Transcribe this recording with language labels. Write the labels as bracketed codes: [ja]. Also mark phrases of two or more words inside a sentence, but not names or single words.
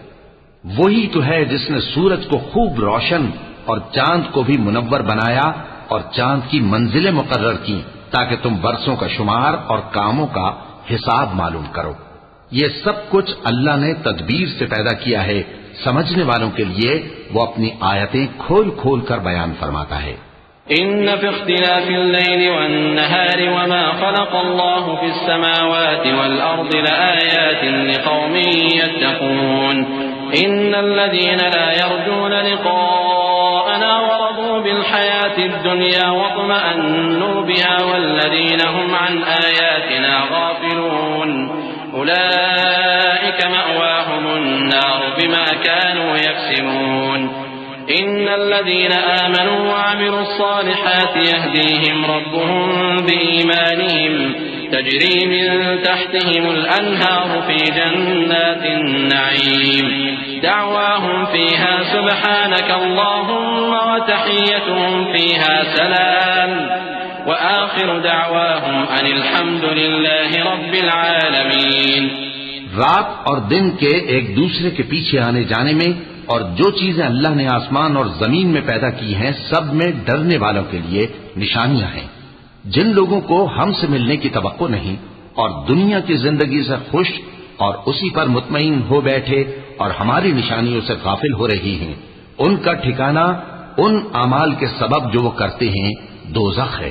[hi] वही तो है जिसने सूरज को खूब रोशन और चांद को भी मुनव्वर बनाया और चांद की मंजिलें मुकर्रर की ताकि तुम बरसों का शुमार और कामों का हिसाब मालूम करो। ये सब कुछ अल्लाह ने तदबीर से पैदा किया है। समझने वालों के लिए वो अपनी आयतें खोल खोल कर बयान फरमाता है। [ar] إن في اختلاف الليل والنهار وما خلق الله في السماوات والأرض لآيات لقوم يتقون. إن الذين لا يرجون لقاءنا ورضوا بالحياة الدنيا واطمأنوا بها والذين هم عن آياتنا غافلون أولئك مأواهم النار بما كانوا يكسبون. إن الذين آمنوا وعملوا الصالحات يهديهم ربهم بإيمانهم تجري من تحتهم الأنهار في جنات النعيم دعواهم فيها سبحانك اللهم وتحيتهم فيها سلام وآخر دعواهم أن الحمد لله رب العالمين. [hi] रात और दिन के एक दूसरे के पीछे आने जाने में और जो चीजें अल्लाह ने आसमान और जमीन में पैदा की हैं, सब में डरने वालों के लिए निशानियां हैं। जिन लोगों को हमसे मिलने की तवक्को नहीं और दुनिया की जिंदगी से खुश और उसी पर मुतमईन हो बैठे और हमारी निशानियों से गाफिल हो रही हैं, उनका ठिकाना उन अमाल के सबब जो वो करते हैं दोज़ख है।